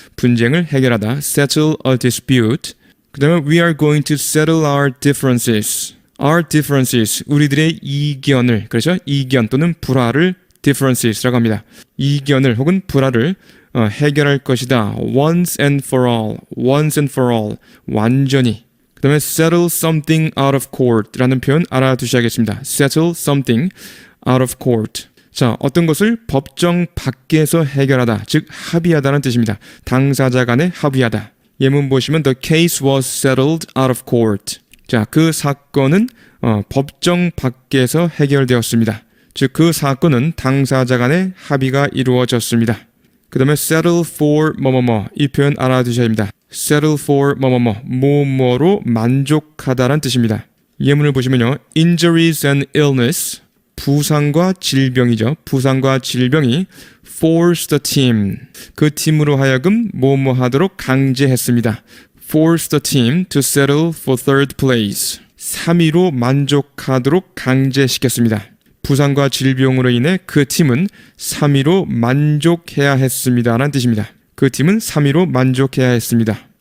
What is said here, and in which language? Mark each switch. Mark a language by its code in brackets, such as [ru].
[ko] 분쟁을 해결하다, settle a dispute. 그 다음에 we are going to settle our differences, 우리들의 이견을, 그렇죠? 이견 또는 불화를 differences라고 합니다. 이견을 혹은 불화를 해결할 것이다. [en] once and for all, 완전히. [ko] 그 다음에 settle something out of court 라는 표현 알아두셔야겠습니다. [en] settle something out of court. [ko] 자, 어떤 것을 법정 밖에서 해결하다, 즉 합의하다는 뜻입니다. 당사자 간에 합의하다. 예문 보시면 the case was settled out of court. 자, 그 사건은 법정 밖에서 해결되었습니다. 즉 그 사건은 당사자 간의 합의가 이루어졌습니다. 그 다음에 settle for 뭐뭐뭐, 이 표현 알아두셔야 합니다. settle for 뭐뭐로 만족하다란 뜻입니다. 예문을 보시면요, injuries and illness, 부상과 질병이죠. 부상과 질병이 force the team, 그 팀으로 하여금 뭐뭐 하도록 강제했습니다. [en] force the team to settle for third place, 3위로 만족하도록 강제시켰습니다. [ko] 부상과 질병으로 인해 그 팀은 3위로 만족해야 했습니다 라는 뜻입니다. 그 팀은 3위로 만족해야 했습니다.